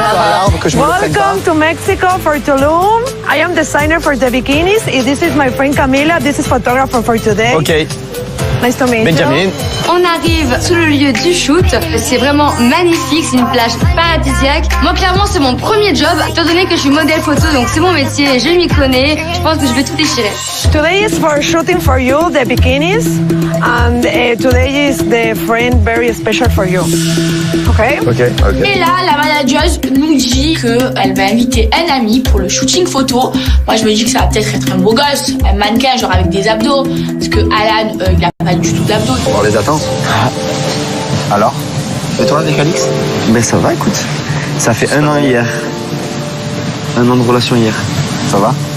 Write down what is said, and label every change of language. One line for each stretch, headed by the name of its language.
English: Welcome to Mexico for Tulum. I am designer for the bikinis. And this is my friend Camila. This is photographer for today. Ok. Nice to meet you. Benjamin.
French: On arrive sous le lieu du shoot. C'est vraiment magnifique, c'est une plage paradisiaque. Moi, clairement, c'est mon premier job. Étant donné que je suis modèle photo, donc c'est mon métier, je m'y connais. Je pense que je vais tout déchirer.
English: Today is for shooting for you the bikinis. And today is the friend very special for you. Okay? Ok.
French: Et là, la manageuse nous dit qu'elle va inviter un ami pour le shooting photo. Moi, je me dis que ça va peut-être être un beau gosse, un mannequin, genre avec des abdos. Parce que Alan, il a pas du tout d'abdos. On les attend. Alors? Et toi avec Alix? Ben ça va, écoute. Ça fait un an hier. Un an de relation hier. Ça va?